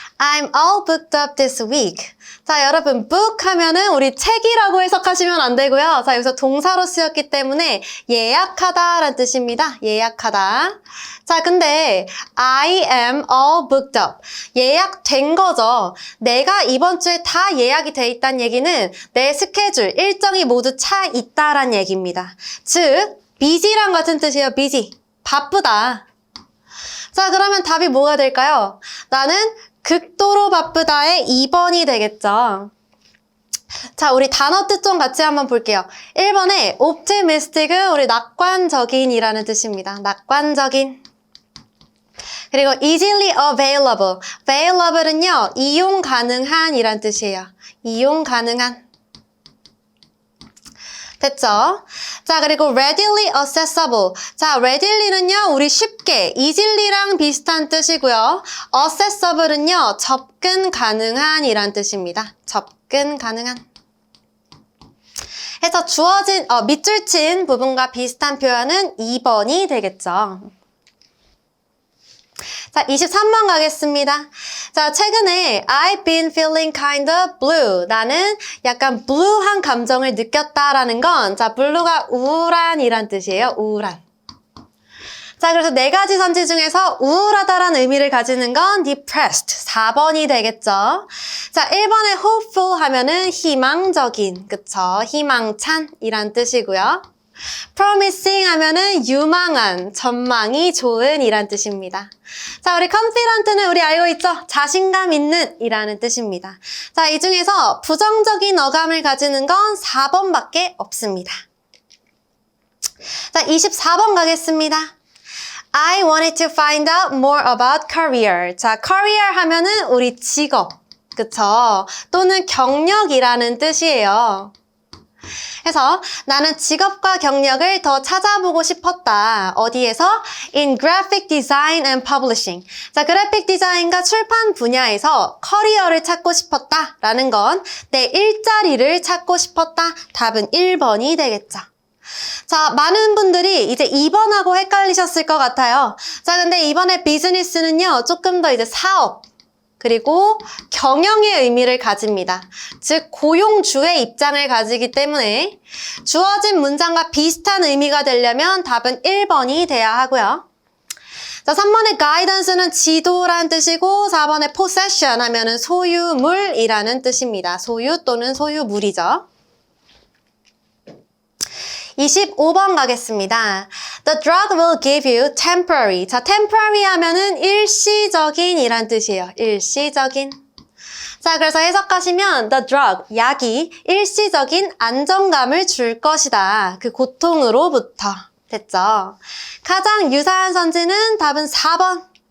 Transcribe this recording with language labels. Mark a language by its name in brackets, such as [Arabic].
[English] I'm all booked up this week. [Korean] 자, 여러분, book 하면은 우리 책이라고 해석하시면 안 되고요. 자, 여기서 동사로 쓰였기 때문에 예약하다라는 뜻입니다. 예약하다. 자, 근데 [English] I am all booked up. [Korean] 예약된 거죠. 내가 이번 주에 다 예약이 돼 있다는 얘기는 내 스케줄, 일정이 모두 차 있다라는 얘기입니다. 즉, busy랑 같은 뜻이에요. busy. 바쁘다. 자, 그러면 답이 뭐가 될까요? 나는 극도로 바쁘다의 2번이 되겠죠. 자, 우리 단어 뜻 좀 같이 한번 볼게요. 1번에 optimistic은 우리 낙관적인이라는 뜻입니다. 낙관적인. 그리고 [English] easily available. [Korean] available은요, 이용 가능한 이란 뜻이에요. 이용 가능한. 됐죠? 자, 그리고 [English] readily accessible. [Korean] 자, readily는요, 우리 쉽게, easily랑 비슷한 뜻이고요. accessible은요, 접근 가능한 이란 뜻입니다. 접근 가능한. 해서 주어진, 밑줄 친 부분과 비슷한 표현은 2번이 되겠죠. 자, 23번 가겠습니다. 자, 최근에 [English] I've been feeling kind of blue. [Korean] 나는 약간 blue한 감정을 느꼈다라는 건, 자, blue가 우울한이란 뜻이에요. 우울한. 자, 그래서 네 가지 선지 중에서 우울하다라는 의미를 가지는 건 depressed. 4번이 되겠죠. 자, 1번에 hopeful 하면은 희망적인. 그쵸? 희망찬이란 뜻이고요. promising 하면은 유망한, 전망이 좋은 이란 뜻입니다. 자, 우리 confident는 우리 알고 있죠? 자신감 있는 이라는 뜻입니다. 자, 이 중에서 부정적인 어감을 가지는 건 4번밖에 없습니다. 자, 24번 가겠습니다. [English] I wanted to find out more about career. [Korean] 자, career 하면은 우리 직업, 그쵸? 또는 경력이라는 뜻이에요. 그래서 나는 직업과 경력을 더 찾아보고 싶었다. 어디에서? [English] In graphic design and publishing. [Korean] 자, 그래픽 디자인과 출판 분야에서 커리어를 찾고 싶었다. 라는 건 내 일자리를 찾고 싶었다. 답은 1번이 되겠죠. 자, 많은 분들이 이제 2번하고 헷갈리셨을 것 같아요. 자, 근데 이번에 비즈니스는요, 조금 더 이제 사업, 그리고 경영의 의미를 가집니다. 즉, 고용주의 입장을 가지기 때문에 주어진 문장과 비슷한 의미가 되려면 답은 1번이 돼야 하고요. 자, 3번의 guidance는 지도란 뜻이고 4번의 possession 하면은 소유물이라는 뜻입니다. 소유 또는 소유물이죠. 25번 가겠습니다. [English] The drug will give you temporary. [Korean] 자, temporary 하면은 일시적인 이란 뜻이에요. 일시적인. 자, 그래서 해석하시면 [English] the drug, [Korean] 약이 일시적인 안정감을 줄 것이다. 그 고통으로부터. 됐죠? 가장 유사한 선지는 답은 4번.